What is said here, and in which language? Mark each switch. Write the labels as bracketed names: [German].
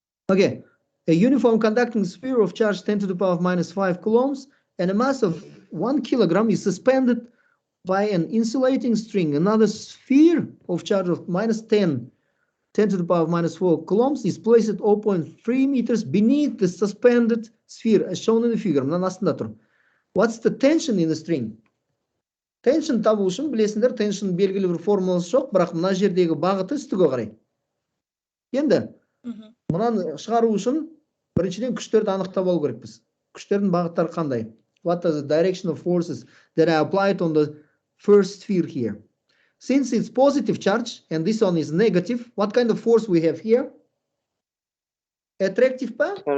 [English] Okay. A uniform conducting sphere of charge 10 to the power of -5 coulombs and a mass of 1 kilogram is suspended by an insulating string. Another sphere of charge of -10 to the power of -4 coulombs is placed at 0.3 meters beneath the suspended sphere as shown in the figure. What's the tension in the string? [Kazakh] Tension табу үшін білесіңдер, tension белгілі бір формуласы жоқ, бірақ мына жердегі бағыты үстіге қарай. Енді мынаны шығару үшін біріншіден күштерді анықтап алу керекпіз. Күштердің бағыттары қандай? [English] What are the direction of forces that are applied on the first sphere here? Since it's positive charge and this one is negative, what kind of force we have here? Attractive па?